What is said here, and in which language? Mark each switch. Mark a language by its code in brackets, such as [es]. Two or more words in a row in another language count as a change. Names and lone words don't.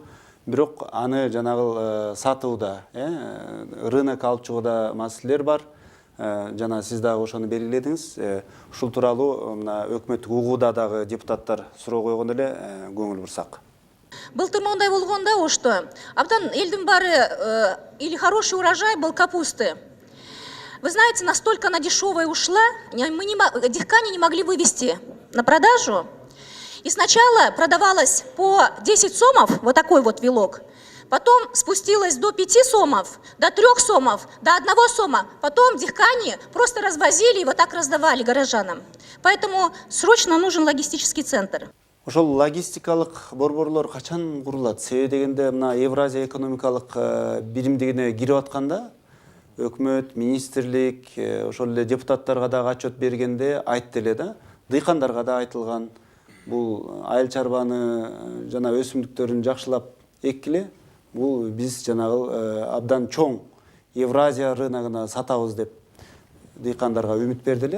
[ky] Бирок аны жанагы сатууда, рынок алып чыгууда маселелер бар. Жана сиз дагы ошону белгиледиңиз. Ушул тууралуу мына өкмөттүк угууда дагы депутаттар суроо койгондо эле көңүл бурсак. Былтыр мындай болгондо ошто абдан элдин баары [ru] или хороший урожай был капусты. Вы знаете, настолько она дешевая ушла, дыхкане не могли вывести на продажу. И сначала продавалась по 10 сомов, вот такой вот вилок. Потом спустилась до 5 сомов, до 3 сомов, до 1 сома. Потом дыхкане просто развозили и вот так раздавали горожанам. Поэтому срочно нужен логистический центр. [ky] Ошол логистикалык борборлор качан курулат? Себеби дегенде мына Евразия экономикалык биримдигине кирип атканда өкмөт, министрлик, ошол эле депутаттарга дагы отчет бергенде айтты эле да, дыйкандарга да айтылган, бул айыл чарбаны жана өсүмдүктөрүн жакшылап эккиле бул биз жанагы абдан чоң Евразия рыногуна сатабыз деп дыйкандарга үмүт берди эле.